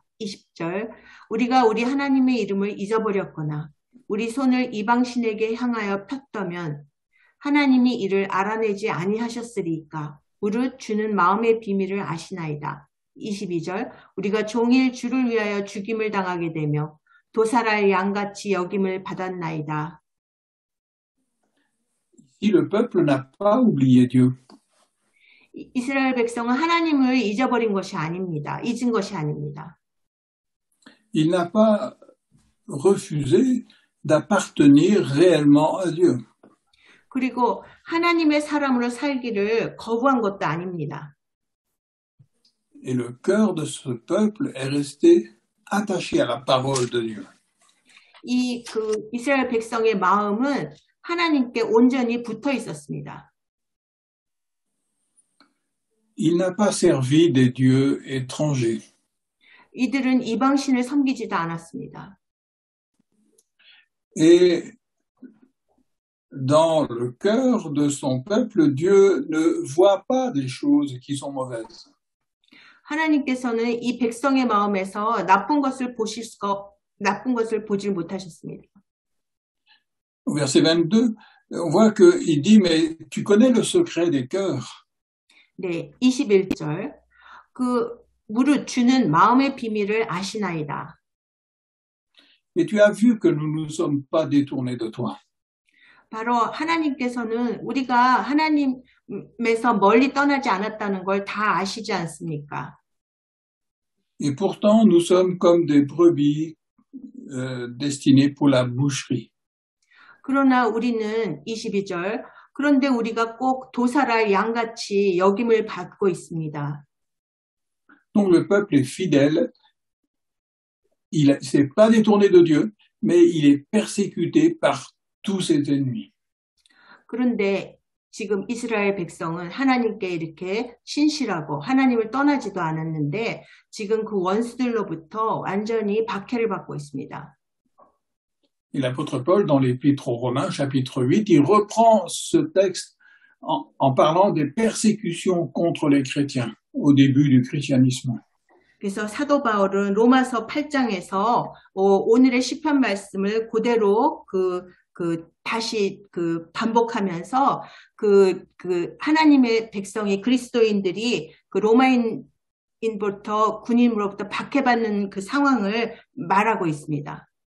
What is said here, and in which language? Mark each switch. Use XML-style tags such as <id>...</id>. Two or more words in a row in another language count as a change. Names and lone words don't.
<ko>20절 우리가 우리 하나님의 이름을 잊어버렸거나 우리 손을 이방신에게 향하여 폈다면 하나님이 이를 알아내지 아니하셨으리까 무릇 주는 마음의 비밀을 아시나이다. 22절 우리가 종일 주를 위하여 죽임을 당하게 되며 도살할 양같이 여김을 받았나이다.</ko> <fr>Si le peuple n'a pas oublié Dieu,</fr> <ko>이스라엘 백성은 하나님을 잊어버린 것이 아닙니다. 잊은 것이 아닙니다.</ko> <fr>il n'a pas refusé d'appartenir réellement à Dieu.</fr> <ko>그리고 하나님의 사람으로 살기를 거부한 것도 아닙니다.</ko> <fr>Et le cœur de ce peuple est resté attaché à la parole de Dieu.</fr> <ko>이스라엘 백성의 마음은 하나님께 온전히 붙어 있었습니다.</ko> <fr>Il n'a pas servi des dieux étrangers.</fr> <ko>이들은 이방신을 섬기지도 않았습니다.</ko> <fr>Et dans le cœur de son peuple, Dieu ne voit pas des choses qui sont mauvaises.</fr> <ko>하나님께서는 이 백성의 마음에서 나쁜 것을 보질 못하셨습니다.</ko> <fr>Au verset 22, on voit qu'il dit, mais tu connais le secret des cœurs.</fr> <ko>네, 21절. 무릇 주는 마음의 비밀을 아시나이다.</ko> <fr>Et tu as vu que nous ne sommes pas détournés de toi.</fr> <ko>바로 하나님께서는 우리가 하나님에서 멀리 떠나지 않았다는 걸 다 아시지 않습니까?</ko> <fr>Et pourtant, nous sommes comme des brebis destinées pour la boucherie.</fr> <ko>그러나 우리는 22절 그런데 우리가 꼭 도살할 양같이 여김을 받고 있습니다.</ko> <fr>Donc le peuple est fidèle, il ne s'est pas détourné de Dieu, mais il est persécuté par tous ses ennemis.</fr> <ko>그런데 지금 이스라엘 백성은 하나님께 이렇게 신실하고 하나님을 떠나지도 않았는데 지금 그 원수들로부터 완전히 박해를 받고 있습니다.</ko> <fr>Et l'apôtre Paul, dans l'épître aux Romains, chapitre 8, il reprend ce texte en parlant des persécutions contre les chrétiens au début du christianisme.</fr> <ko>그래서 사도 바울은 로마서 8장에서 오늘의 시편 말씀을 그대로 다시 반복하면서 하나님의 백성이 그리스도인들이 로마인부터 군인으로부터 박해받는 그 상황을 말하고 있습니다.</ko>